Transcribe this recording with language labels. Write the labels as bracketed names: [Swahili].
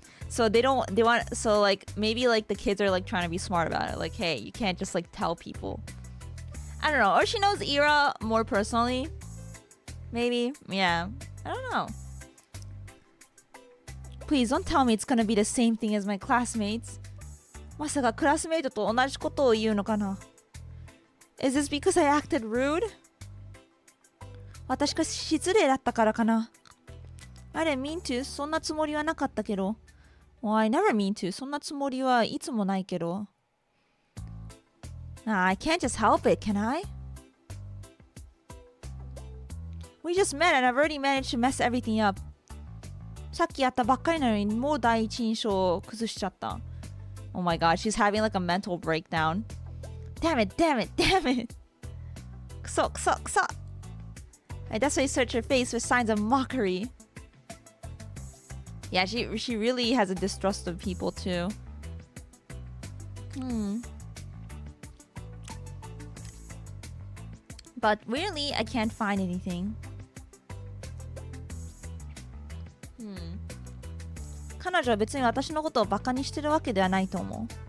[English] So maybe like the kids are like trying to be smart about it. Like, hey, you can't just like tell people. I don't know. Or she knows Ira more personally. Maybe. Yeah. I don't know. Please don't tell me it's gonna be the same thing as my classmates. [Japanese] まさかクラスメイトと同じことを言うのかな？ [English] Is this because I acted rude? [Japanese] 私が失礼だったからかな？ [English] I didn't mean to. [Japanese] そんなつもりはなかったけど。 [English] Well, I never mean to. [Japanese] そんなつもりはいつもないけど。 [English] I can't just help it, can I? We just met and I've already managed to mess everything up. [Japanese] さっきやったばっかりなのにもう第一印象を崩しちゃった。 [English] Oh my god, she's having like a mental breakdown. Damn it, damn it, damn it. [Japanese] くそくそくそ。 [English] I desperately searched her face with signs of mockery. Yeah, she really has a distrust of people too. But really, I can't find anything. [Japanese] 彼女は別に私のことをバカにしてるわけではないと思う。